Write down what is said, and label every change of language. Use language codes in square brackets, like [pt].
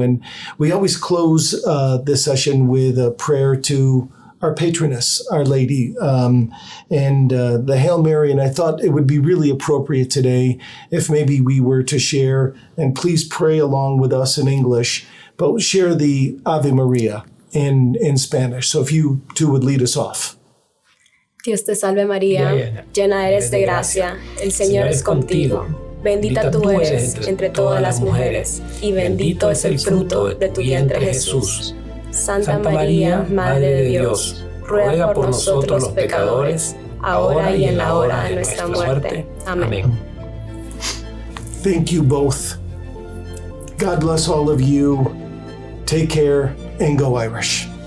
[en] And we always close this session with a prayer to our patroness, Our Lady, and the Hail Mary. And I thought it would be really appropriate today if maybe we were to share, and please pray along with us in English, but share the Ave Maria in Spanish. So if you two would lead us off. [es] Dios te salve María, llena eres de gracia, el Señor es contigo. Bendita tú eres entre todas las mujeres, y bendito es el fruto de tu vientre Jesús. Santa María, Madre de Dios, ruega por nosotros los pecadores, ahora y en la hora de nuestra muerte. Amén. [en] Thank you both. God bless all of you. Take care and go Irish.